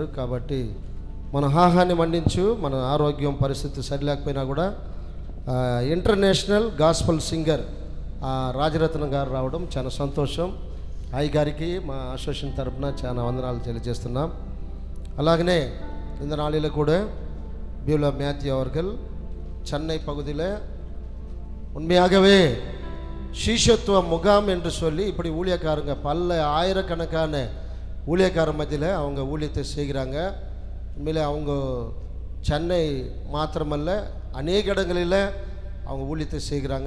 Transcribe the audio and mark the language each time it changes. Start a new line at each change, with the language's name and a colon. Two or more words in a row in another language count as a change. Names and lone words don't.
Telugu: కాబట్టి మన ఆహాన్ని మండించు, మన ఆరోగ్యం పరిస్థితి సరిలేకపోయినా కూడా
English: International Gospel Singer
Telugu: రాజరత్న గారు రావడం చాలా సంతోషం. అయ్య గారికి మా అసోసియేషన్ తరఫున చాలా వందనాలు తెలియజేస్తున్నాం.
Tamil: అలాగనే இந்த நாளில் கூட பியூலா மேத்யூ அவர்கள் சென்னை பகுதியில் உண்மையாகவே சீஷத்துவ முகாம் என்று சொல்லி இப்படி ஊழியக்காரங்க ஆயிரக்கணக்கான ஊழியக்கார மத்தியில் அவங்க ஊழியத்தை செய்கிறாங்க. உண்மையிலே அவங்க சென்னை மாத்திரமல்ல அநேக இடங்களில் அவங்க ஊழியத்தை செய்கிறாங்க.